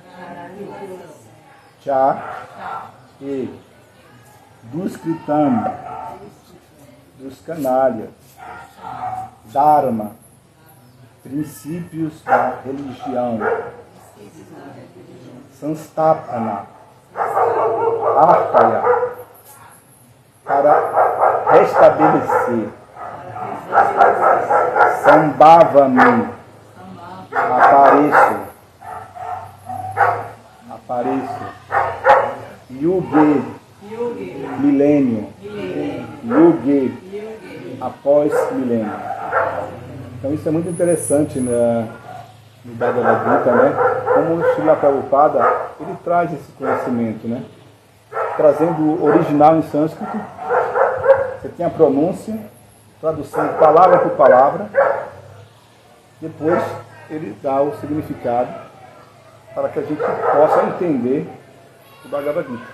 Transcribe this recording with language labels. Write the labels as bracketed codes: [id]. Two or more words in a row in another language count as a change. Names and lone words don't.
[pt] Cha, e Duskritam, dos canalhas. Dharma, princípios da religião. [sa] Sanstapana, Arthaya, [pt] para restabelecer. Sambhavami, apareço. Yuge, milênio. Yuge, após milênio. Então isso é muito interessante no Bhagavad Gita, né? Como o Srila Prabhupada, ele traz esse conhecimento, né? Trazendo o original em sânscrito, você tem a pronúncia, tradução palavra por palavra, depois ele dá o significado para que a gente possa entender o Bhagavad Gita.